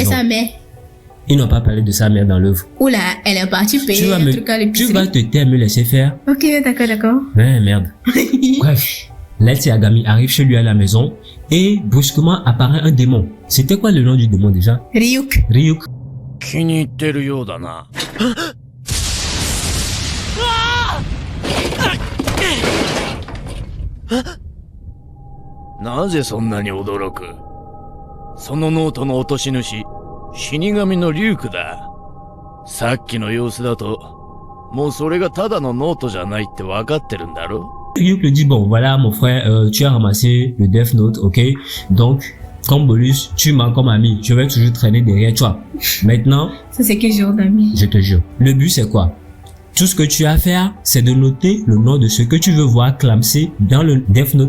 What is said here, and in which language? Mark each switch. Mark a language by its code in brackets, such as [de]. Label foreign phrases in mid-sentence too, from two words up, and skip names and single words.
[fr] Et sa mère? Ils n'ont pas parlé de sa mère dans l'œuvre. Oula, elle est partie payer un truc à l'épicerie. Tu vas te taire, me laisser faire. Ok, d'accord. Ouais, merde. Bref, Light Yagami arrive chez lui à la maison et brusquement apparaît un démon. C'était quoi le nom du démon déjà? Ryuk. [ja] 気に入ってるようだな。なぜそんなに驚く？そのノートの落とし主、死神のリュウクだ。さっきの様子だと、もうそれがただのノートじゃないって分かってるんだろ？ [fr] Ryuk lui dit bon voilà mon frère, tu as ramassé le Death Note, ok? Donc comme bonus, tu m'as comme ami, je vais toujours traîner derrière toi. Maintenant, ça c'est quel genre d'ami? Je te jure. Le but c'est quoi? Tout ce que tu as à faire, c'est de noter le nom de ce que tu veux voir clamser dans le Death Note.